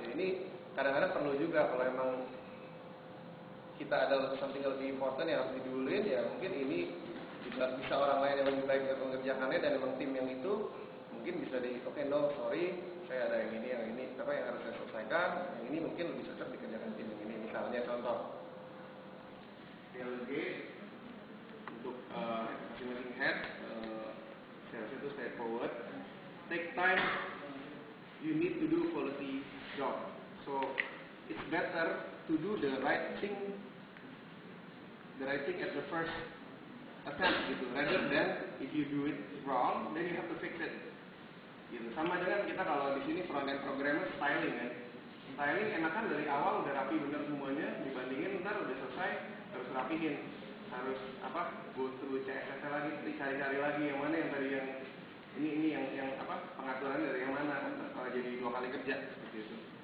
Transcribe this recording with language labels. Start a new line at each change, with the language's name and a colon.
Indonesian: Ini kadang-kadang perlu juga kalau emang kita ada something yang lebih important yang harus diduluin, ya mungkin ini bisa orang lain yang lebih baik untuk mengerjakannya, dan emang tim yang itu mungkin bisa oke,
English: no, sorry,
Indonesian: saya ada yang ini apa yang harus saya selesaikan, yang ini mungkin lebih cocok dikerjakan tim yang ini. Misalnya contoh delegate untuk masing-masing head, saya rasa itu straightforward.
English: Take time, you need to do quality job, so it's better to do the right thing at the first attempt gitu, rather than if you do it wrong, then you have to fix it.
Indonesian: Gitu. Sama dengan kita kalau di sini front end programmer styling kan. Styling enakan dari awal udah rapi bener semuanya, dibandingin ntar udah selesai harus rapihin, harus
English: go through CSS
Indonesian: lagi, cari-cari lagi yang mana yang tadi yang ini yang pengaturan dari yang mana, kalau jadi 2 kali kerja seperti itu.